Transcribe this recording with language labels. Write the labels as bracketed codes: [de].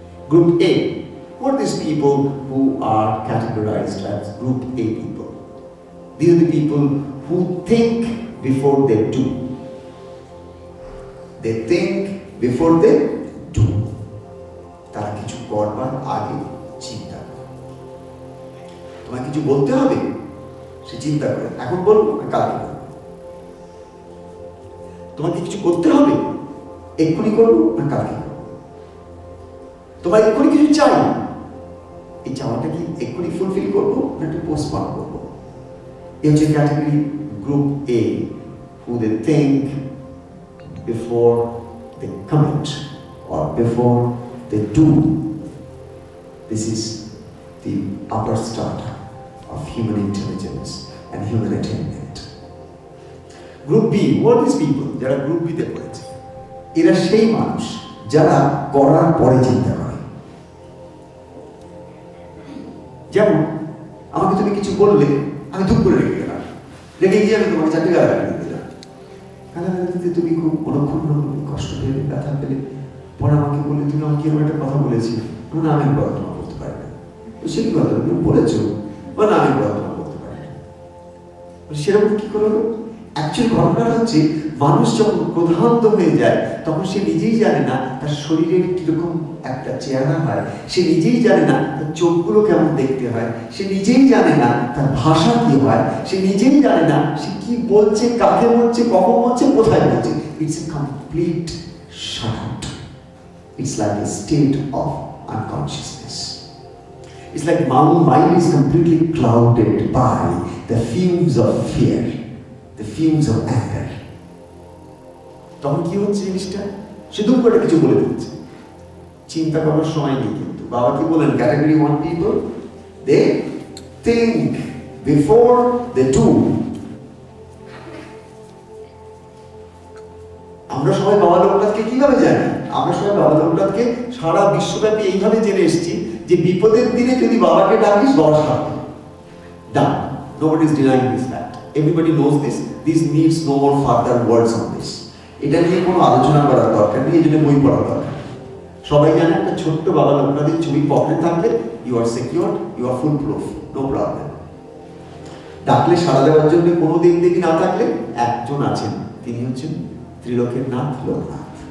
[en] Group A, what are these people who are categorized as Group A people? These are the people who think before they do. They think before they do. [bn] তারা কিছু করবার আগে চিন্তা করে। তোমায় কিছু বলতে হবে, সে চিন্তা করে এখন বলবো না কালকে বলবো। তোমাকে কিছু করতে হবে, এক্ষুনি করবো না কালকে করবো। তোমার এক্ষুনি কিছু চাই, এই চাওয়াটা কি এক্ষুনি ফুলফিল করবো না একটু পোস্টপোন করবো? এই হচ্ছে category group A, [en] who they think before they commit or before they do. This is the upper strata of human intelligence and human attainment. Group B, what are these people? [bn] যারা group B তে পড়েছে, এরা সেই মানুষ যারা করার পরে চিন্তা করে। যেমন আমাকে তুমি কিছু বললে, আমি ধুপ করে রেখে গেলাম, রেখে গিয়ে আমি তোমাকে 4টে গালাগালি দিয়ে দিলাম। গালাগালি দিতে তুমি খুব অনুক্ষুণ্ণ হলে, কষ্ট পেলে, ব্যথা পেলে, পরে আমাকে বললে তুমি আমাকে এরকম একটা কথা বলেছি, না আমি কথা বলতে পারি না। তো সেই কথা তুমি বলেছো, না আমি কথা বলতে পারি না। সেরকম কি করলো? অ্যাকচুয়ালি ঘটনাটা হচ্ছে মানুষ যখন ক্রোধান্ত হয়ে যায়, তখন সে নিজেই জানে না তার শরীরের কিরকম একটা চেহারা হয়, সে নিজেই জানে না তার চোখগুলো কেমন দেখতে হয়, সে নিজেই জানে না তার ভাষা কি হয়, সে নিজেই জানে না সে কি বলছে, কাকে বলছে, কখন বলছে, কোথায় বলছে। [en] It's a complete shut. It's like a state of unconsciousness. It's like my mind is completely clouded by the fumes of fear, the fumes of anger. [bn] তখন কি হচ্ছে জিনিসটা? সে দুম করে কিছু বলে দিচ্ছে, চিন্তা করার সময় নেই। কিন্তু বাবা কি বলেন? [en] Category 1 people, they think before they do. [bn] আমরা সবাই বাবা লোকনাথকে কিভাবে জানি? আমরা সবাই বাবা লোকনাথকে সারা বিশ্বব্যাপী এইভাবে জেনে এসেছি যে বিপদের দিনে যদি বাবাকে ডাকিস, বাবা সাথে ডাক। [en] Nobody is denying this fact. Everybody knows this. This needs no more further words on this. [bn] এটা নিয়ে কোনো আলোচনা করার দরকার নেই, এই জন্য বই পড়ার দরকার। সবাই জানে একটা ছোট্ট বাবা লোকনাথের ছবি পকেটে থাকলে [en] you are secure, you are full proof, no problem. [bn] ডাকলে সাড়া দেওয়ার জন্য কোনো দিক দেখি না থাকলে একজন আছেন, তিনি হচ্ছেন ত্রিলোকের নাথ লোকনাথ।